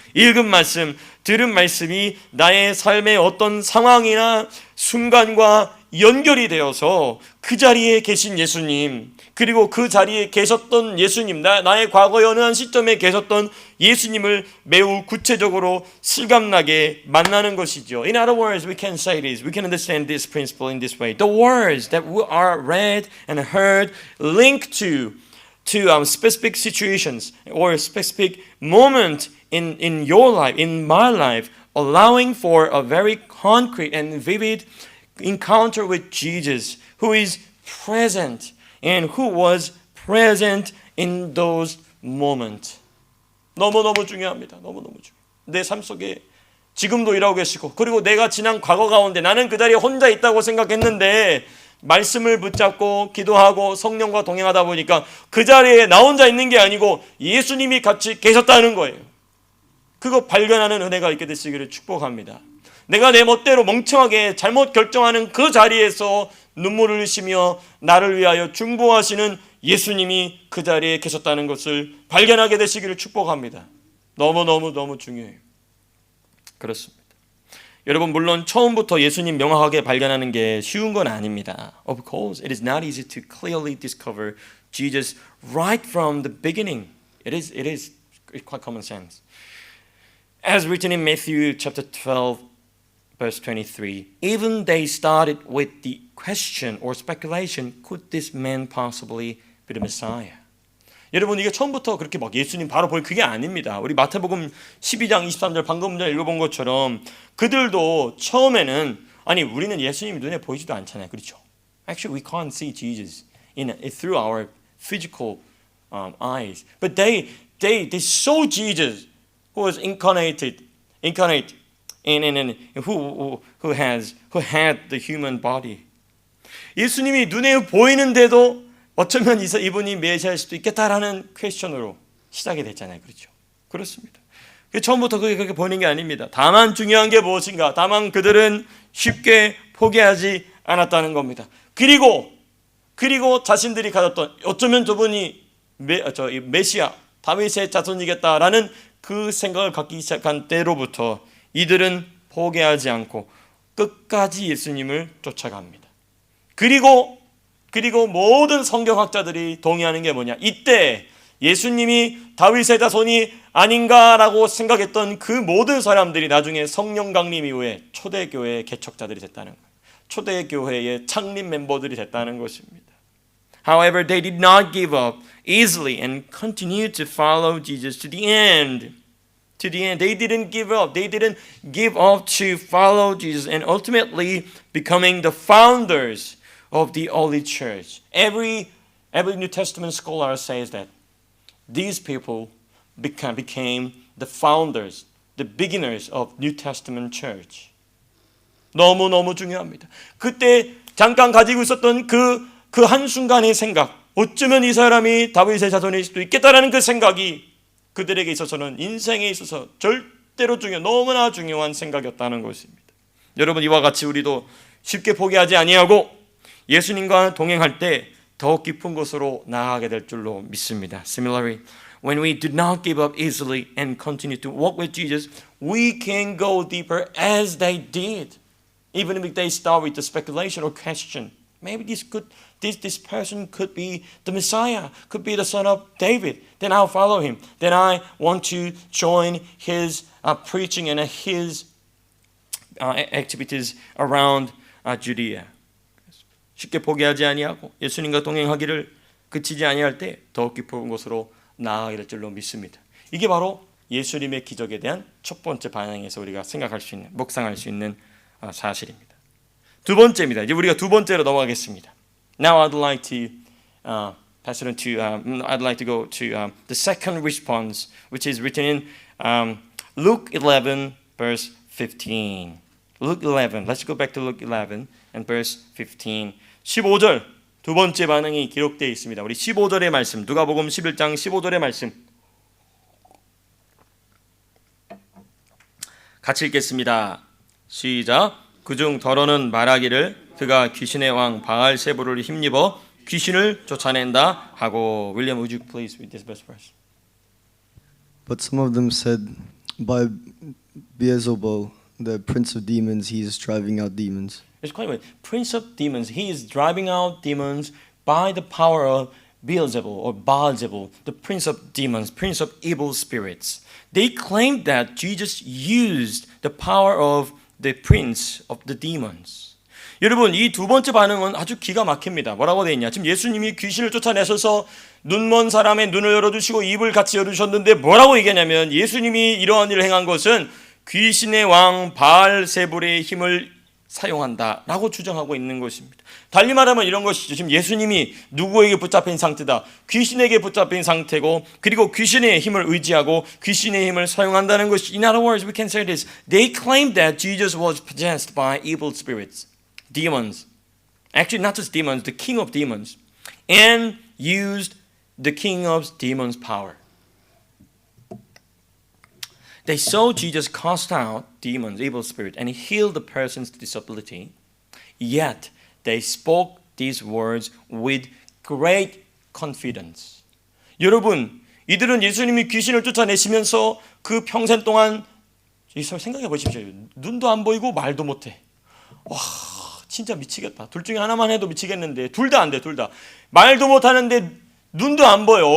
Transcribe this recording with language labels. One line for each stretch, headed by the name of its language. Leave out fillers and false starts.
Korean: 읽은 말씀, 들은 말씀이 나의 삶의 어떤 상황이나 순간과 연결이 되어서 그 자리에 계신 예수님, 그리고 그 자리에 계셨던 예수님, 나의 과거의 어느 한 시점에 계셨던 예수님을 매우 구체적으로 실감나게 만나는 것이죠.
English: In other words, we can say this, we can understand this principle in this way. The words that are read and heard link to specific situations or specific moment in your life, in my life, allowing for a very concrete and vivid encounter with Jesus, who is present and who was present in those moments.
Korean: 너무너무 중요합니다. 너무너무 중요해요. 내 삶 속에 지금도 일하고 계시고, 그리고 내가 지난 과거 가운데 나는 그 자리에 혼자 있다고 생각했는데 말씀을 붙잡고 기도하고 성령과 동행하다 보니까 그 자리에 나 혼자 있는 게 아니고 예수님이 같이 계셨다는 거예요. 그거 발견하는 은혜가 있게 되시기를 축복합니다. 내가 내 멋대로 멍청하게 잘못 결정하는 그 자리에서 눈물을 흘리시며 나를 위하여 중보하시는 예수님이 그 자리에 계셨다는 것을 발견하게 되시기를 축복합니다. 너무너무 중요해요. 그렇습니다. 여러분, 물론 처음부터 예수님 명확하게 발견하는 게 쉬운 건 아닙니다.
English: Of course, it is not easy to clearly discover Jesus right from the beginning. It is quite common sense. As written in Matthew chapter 12, verse 23, even they started with the question or speculation, could this man possibly be the Messiah?
Korean: 여러분, 이게 처음부터 그렇게 막 예수님 바로 보일 그게 아닙니다. 우리 마태복음 12장 23절 방금 전에 읽어본 것처럼 그들도 처음에는 아니 우리는 예수님이 눈에 보이지도 않잖아요. 그렇죠?
English: Actually, we can't see Jesus through our physical eyes. But they saw Jesus who was incarnate and who had the human body.
Korean: 예수님이 눈에 보이는데도 어쩌면 이분이 메시아일 수도 있겠다라는 퀘스천으로 시작이 됐잖아요. 그렇죠? 그렇습니다. 처음부터 그렇게 보이는 게 아닙니다. 다만 중요한 게 무엇인가? 다만 그들은 쉽게 포기하지 않았다는 겁니다. 그리고 자신들이 가졌던 어쩌면 저분이 메시아, 다윗의 자손이겠다라는 그 생각을 갖기 시작한 때로부터 이들은 포기하지 않고 끝까지 예수님을 쫓아갑니다. 그리고 모든 성경학자들이 동의하는 게 뭐냐? 이때 예수님이 다윗의 자손이 아닌가라고 생각했던 그 모든 사람들이 나중에 성령 강림 이후에 초대교회의 개척자들이 됐다는 거예요. 초대교회의 창립 멤버들이 됐다는 것입니다.
English: However, they did not give up easily and continued to follow Jesus to the end. To the end. They didn't give up. They didn't give up to follow Jesus and ultimately becoming the founders of the early church. Every New Testament scholar says that these people became the founders, the beginners of New Testament church.
Korean: 너무 중요합니다. 그때 잠깐 가지고 있었던 그 한순간의 생각, 어쩌면 이 사람이 다윗의 자손일 수도 있겠다라는 그 생각이 그들에게 있어서는 인생에 있어서 절대로 너무나 중요한 생각이었다는 것입니다. 여러분, 이와 같이 우리도 쉽게 포기하지 아니하고 예수님과 동행할 때 더욱 깊은 곳으로 나아가게 될 줄로 믿습니다.
English: Similarly, when we do not give up easily and continue to walk with Jesus, we can go deeper as they did. Even if they start with the speculation or question. Maybe this person could be the Messiah, could be the son of David. Then I'll follow him. Then I want to join his preaching and his activities around Judea.
Korean: 쉽게 포기하지 아니하고 예수님과 동행하기를 그치지 아니할 때 더 깊은 곳으로 나아가게 될 줄로 믿습니다. 이게 바로 예수님의 기적에 대한 첫 번째 반응에서 우리가 생각할 수 있는, 묵상할 수 있는 사실입니다. 두 번째입니다. 이제 우리가 두 번째로 넘어가겠습니다.
English: Now I'd like to pass it on to I'd like to go to the second response, which is written in Luke 11 verse 15. Luke 11. Let's go back to Luke 11 and verse 15.
Korean: 15절 두 번째 반응이 기록되어 있습니다. 우리 15절의 말씀, 누가복음 11장 15절의 말씀 같이 읽겠습니다. 시작. 그중 더러는 말하기를 그가 귀신의 왕 바알세불을 힘입어 귀신을 쫓아낸다 하고.
English: William, would you please read this verse? But some of them said, by Beelzebul, the prince of demons, he is driving out demons. It's quite weird. Prince of demons, he is driving out demons by the power of Beelzebul or Baalzebul, the prince of demons, prince of evil spirits. They claimed that Jesus used the power of the prince of the demons.
Korean: 여러분, 이 두 번째 반응은 아주 기가 막힙니다. 뭐라고 되어 있냐? 지금 예수님이 귀신을 쫓아내셔서 눈먼 사람의 눈을 열어주시고 입을 같이 열어주셨는데 뭐라고 얘기하냐면 예수님이 이러한 일을 행한 것은 귀신의 왕 바알세불의 힘을 사용한다라고 주장하고 있는 것입니다. 달리 말하면 이런 것이죠. 지금 예수님이 누구에게 붙잡힌 상태다. 귀신에게 붙잡힌 상태고 그리고 귀신의 힘을 의지하고 귀신의 힘을 사용한다는 것이.
English: In other words, we can say this. They claimed that Jesus was possessed by evil spirits, demons. Actually, not just demons, the king of demons, and used the king of demons' power. They saw Jesus cast out demons, evil spirit, and heal the person's disability. Yet they spoke these words with great confidence.
Korean: 여러분, 이들은 예수님이 귀신을 쫓아내시면서 그 평생 동안 생각해 보십시오. 눈도 안 보이고 말도 못해. 와, 진짜 미치겠다. 둘 중에 하나만 해도 미치겠는데 둘 다 안 돼, 둘 다. 말도 못하는데 눈도 안 보여.